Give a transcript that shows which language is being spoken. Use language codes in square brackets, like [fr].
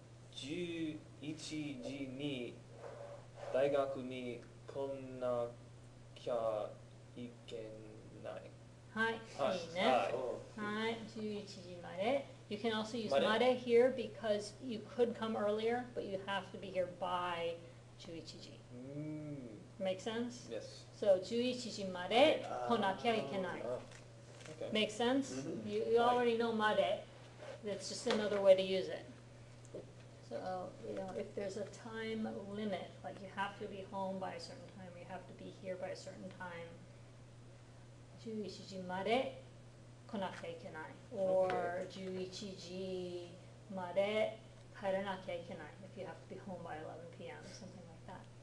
[ja] 11時に大学に来なきゃいけない。はい、いいね。はい、11時まで。 [en] You can also use まで here because you could come earlier, but you have to be here by 11時. Make sense? Yes. [ja] So 11時まで来なきゃいけない. [en] Okay. Make sense? You already know まで. That's just another way to use it. So, you know, if there's a time limit, like you have to be home by a certain time, you have to be here by a certain time, [ja] 11時まで来なきゃいけない。 [en] Or [ja] 11時まで帰らなきゃいけない。 [en] If you have to be home by 11 p.m., something like that.